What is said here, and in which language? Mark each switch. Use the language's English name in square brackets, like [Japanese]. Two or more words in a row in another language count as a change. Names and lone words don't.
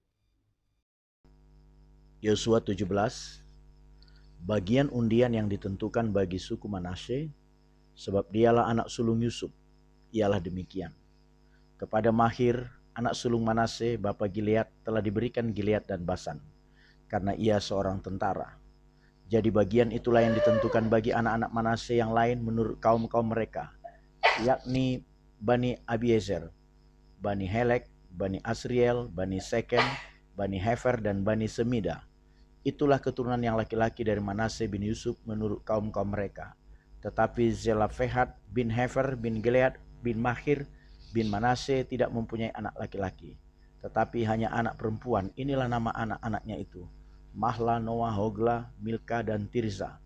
[Indonesian] Yosua 17, bagian undian yang ditentukan bagi suku Manasye, sebab dialah anak sulung Yusuf, ialah demikian. Kepada Mahir, anak sulung Manasye, bapa Gilead, telah diberikan Gilead dan Basan, karena ia seorang tentara. Jadi bagian itulah yang ditentukan bagi anak-anak Manasye yang lain menurut kaum-kaum mereka, yakni Bani Abiezer, Bani Helek, Bani Asriel, Bani Sekem, Bani Hefer, dan Bani Semida. Itulah keturunan yang laki-laki dari Manase bin Yusuf menurut kaum-kaum mereka. Tetapi Zelafehat bin Hefer bin Gilead bin Mahir bin Manase tidak mempunyai anak laki-laki, tetapi hanya anak perempuan. Inilah nama anak-anaknya itu: Mahla, Noah, Hogla, Milka, dan Tirza.